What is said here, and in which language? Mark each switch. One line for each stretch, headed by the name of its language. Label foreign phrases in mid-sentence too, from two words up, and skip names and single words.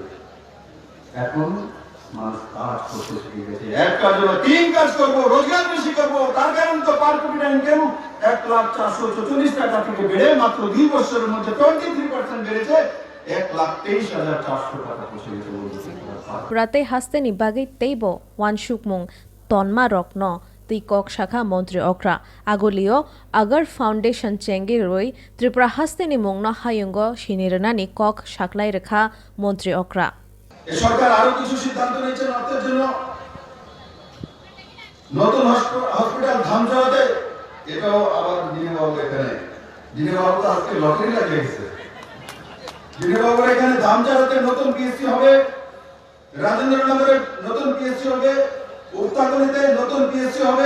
Bangla: এখন মানুষ কাজ করতে শিখে গেছে। এক কাজ হলো 3 কাজ করবো, রোজগার বেশি করবো। তার কারণ তো
English: per capita income
Bangla: 1,444 টাকা থেকে বেড়ে মাত্র 2 বছরের মধ্যে 23% বেড়েছে, 1,23,400 টাকা পৌঁছে গেছে।
Turkic languages: Rate haste ni bagai teibo wansukmung tonma rokno tui kok shakha মন্ত্রী okra agolio agar foundation chenge roi Tripura haste ni mungno hayungo shinirnani kok shaklai rekha মন্ত্রী okra।
Bangla: এই সরকার আরো কিছু সিদ্ধান্ত নিয়েছে অর্থের জন্য। নতুন হসপিটাল ধামচড়াতে, এটাও আবার দিনেবাবু এখানে, দিনেবাবু তো আজকে লটারি লাগিয়েছে। দিনেবাবুর এখানে ধামচড়াতে নতুন পিএসসি হবে, রাজেন্দ্রনগরে নতুন পিএসসি হবে, উত্তাগনিতে নতুন পিএসসি হবে।